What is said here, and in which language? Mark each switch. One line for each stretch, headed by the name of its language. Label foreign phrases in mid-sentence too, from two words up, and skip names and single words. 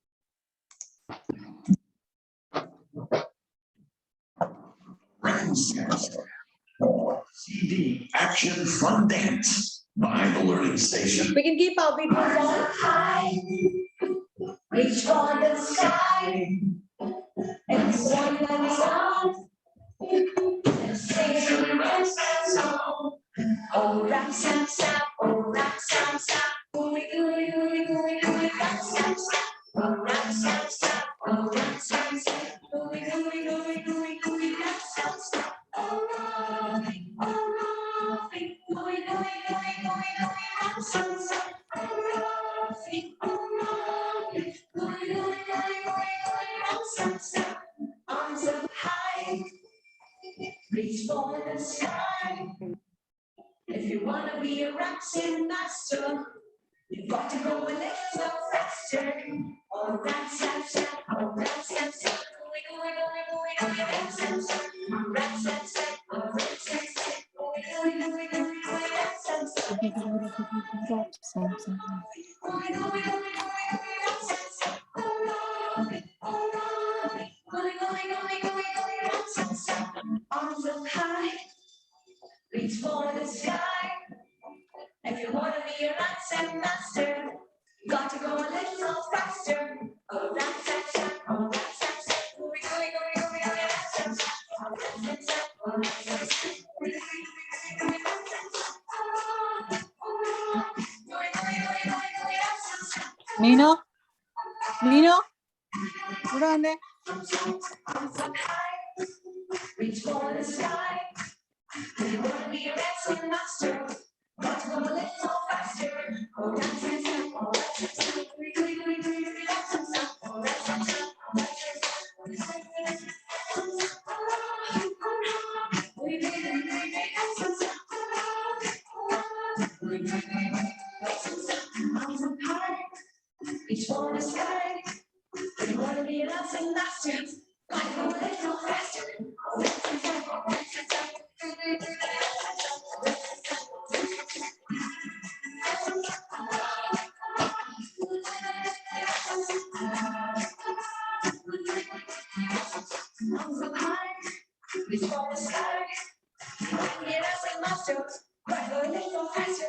English: CD Action Fun Dance by the Learning Station. We can keep our videos on. High, reach for the sky. It's one and song. Sing a rap song. Oh, rap, sam, sam. Oh, rap, sam, sam. Ooey, ooey, ooey, ooey, ooey, rap, sam, sam. Oh, rap, sam, sam. Oh, rap, sam, sam. Ooey, ooey, ooey, ooey, ooey, rap, sam, sam. Oh, Robin, ooey, ooey, ooey, ooey, ooey, rap, sam, sam. Oh, Robin, ooey, ooey, ooey, ooey, rap, sam, sam. Arms up high, reach for the sky. If you want to be a rapping master, you've got to go a little faster. Oh, rap, sam, sam. Oh, rap, sam, sam. Ooey, ooey, ooey, ooey, ooey, rap, sam, sam. Oh, rap, sam, sam. Oh, rap, sam, sam. Ooey, ooey, ooey, ooey, ooey, rap, sam, sam. Ooey, ooey, ooey, ooey, rap, sam, sam. Oh, Robin, ooey, ooey, ooey, ooey, rap, sam, sam. Arms up high, reach for the sky. If you want to be a rap master, you got to go a little faster. Oh, rap, sam, sam. Oh, rap, sam, sam. Ooey, ooey, ooey, ooey, ooey, rap, sam, sam. Oh, rap, sam, sam. Oh, rap, sam, sam. Ooey, ooey, ooey, ooey, ooey, rap, sam, sam. Oh, ooey, ooey, ooey, ooey, ooey, rap, sam, sam. Nino, Nino,
Malayalam: ഇവിടെ വന്നേ.
English: Arms up high, reach for the sky. If you want to be a rap master, got to go a little faster. Oh, rap, sam, sam. Oh, rap, sam, sam. Ooey, ooey, ooey, ooey, ooey, rap, sam, sam. Oh, rap, sam, sam. Oh, rap, sam, sam. Ooey, ooey, ooey, ooey, rap, sam, sam. Ooey, ooey, ooey, rap, sam, sam. Arms up high, reach for the sky. If you want to be a rap master, got to go a little faster. Oh, rap, sam, sam. Oh, rap, sam, sam. Ooey, ooey, ooey, rap, sam, sam. Oh, rap, sam, sam. Oh, rap, sam, sam. Arms up high, reach for the sky. Get us a master, right a little faster.